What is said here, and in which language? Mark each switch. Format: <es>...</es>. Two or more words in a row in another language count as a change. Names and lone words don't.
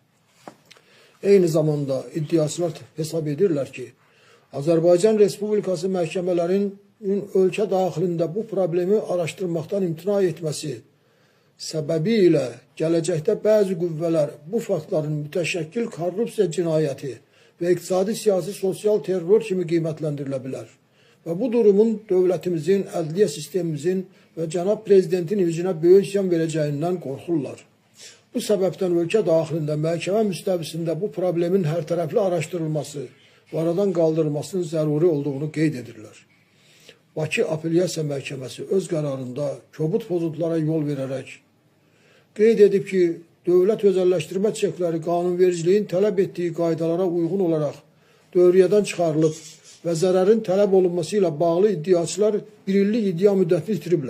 <az>Eyni zamanda iddiaçılar hesab edirlər ki, Azərbaycan Respublikası məhkəmələrinin ölkə daxilində bu problemi araşdırmaqdan imtina etməsi səbəbi ilə gələcəkdə bəzi qüvvələr bu faktların mütəşəkkil korrupsiya cinayəti və iqtisadi, siyasi, sosial terror kimi qiymətləndirilə bilər</az> <tr>ve bu durumun devletimizin, adliye sistemimizin ve Cenab Prezidentin vicine böyük ziyan vereceğinden korkurlar. Bu sebepten ülke dahilinde</tr> <az>məhkəmə müstəvisində bu problemin</az> <tr>her taraflı araştırılması ve aradan kaldırılmasının zaruri olduğunu</tr> <az>qeyd edirlər. Bakı Apellyasiya Məhkəməsi öz qərarında kobud pozuntulara yol vererek qeyd edib ki, dövlət özəlləşdirmə çekləri qanunvericiliyin tələb etdiyi qaydalara uyğun olaraq dövriyyədən çıxarılıb və zərərin tələb olunması ilə bağlı iddiaçılar bir illik iddia müddətini itiriblər.</az>